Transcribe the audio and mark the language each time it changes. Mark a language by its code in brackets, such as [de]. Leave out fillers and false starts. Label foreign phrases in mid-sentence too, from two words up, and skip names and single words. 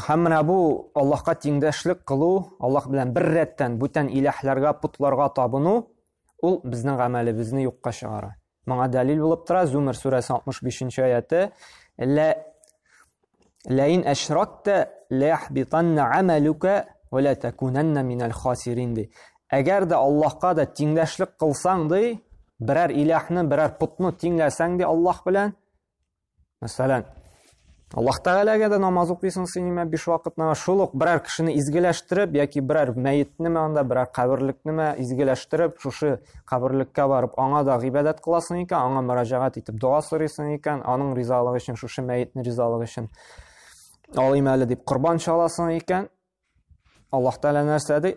[tt] Һәм менә бу Аллаһка тиңдәшлек кылу, Аллаһ белән бер рәттән бүтән илаһларга, путларга табыну, ул безнең гамәлебезне юкка чыгара. Моңа дәлил булып тора Зумар сүрәсе 65 аяты: [ar] "لئن أشركت ليحبطن عملك ولتكونن من الخاسرين". [tt] Әгәр дә Аллаһка да тиңдәшлек кылсаң ди, берәр илаһны, берәр путны тиңләсәң ди Аллаһ белән, мәсәлән, Аллаһ Тәгаләгә дә намаз укыйсың син 5 вакытна, шул ук берәр кешене изгеләштереп яки берәр мәетне анда берәр каберлекне изгеләштереп, шушы каберлеккә барып, аңа да гыйбадат кыласың икән, аңа мөрәҗәгать итеп дуа сорыйсың икән, аның ризалыгы өчен, шушы мәетне ризалыгы өчен алыйм әле дип курбан чаласың икән, Аллаһ Тәгалә нәрсә ди?